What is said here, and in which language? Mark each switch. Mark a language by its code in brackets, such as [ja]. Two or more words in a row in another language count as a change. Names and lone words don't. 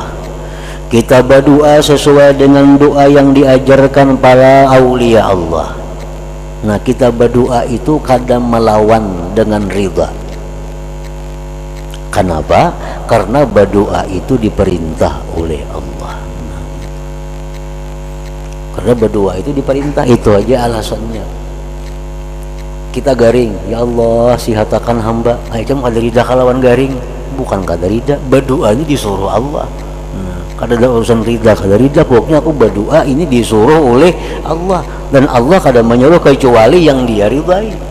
[id] Kita berdoa sesuai dengan doa yang diajarkan para aulia Allah. Nah, kita berdoa itu kadang melawan dengan ridha. Kenapa? Karena berdoa itu diperintah oleh Allah. Karena berdoa itu diperintah, itu aja alasannya. [bjn] Kita garing, [ar] ya Allah [bjn] sihatakan hamba. Ayam kada rida kalawan garing, bukan kada rida, berdoa ini disuruh Allah. Kada ada urusan rida kada rida, pokoknya aku berdoa ini disuruh oleh Allah, dan Allah kada menyuruh kecuali yang Dia ridai.